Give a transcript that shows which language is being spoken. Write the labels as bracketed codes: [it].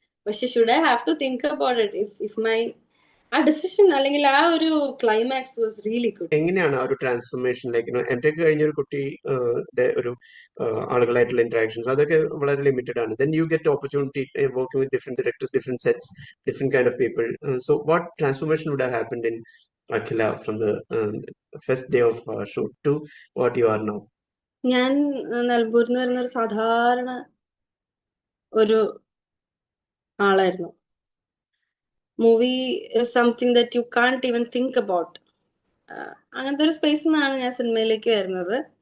[en] പക്ഷെ should I have to think about it if my ആ decision [ml] അല്ലെങ്കിൽ ആ ഒരു [en] Climax was really good. [ml] എങ്ങനെയാണ് ആ ഒരു ട്രാൻസ്ഫോർമേഷൻ, ലൈക്ക് എന്റെ കഴിഞ്ഞ ഒരു കുട്ടി ഒരു ആളുകളായിട്ടുള്ള ഇന്ററാക്ഷൻസ് അതൊക്കെ വളരെ ലിമിറ്റഡ് ആണ്. [en] Then you get opportunity working with different directors, different sets, different kind of people. So what transformation would have happened in Akhila from the first day of shoot to what you are now? [ml] ഞാൻ നിലമ്പൂരിൽ നിന്ന് വരുന്ന ഒരു സാധാരണ ഒരു ആളായിരുന്നു. [en] Movie is something that you can't even think about. [ml] അങ്ങനത്തെ ഒരു സ്പേസിൽ നിന്നാണ് ഞാൻ സിനിമയിലേക്ക് വരുന്നത്.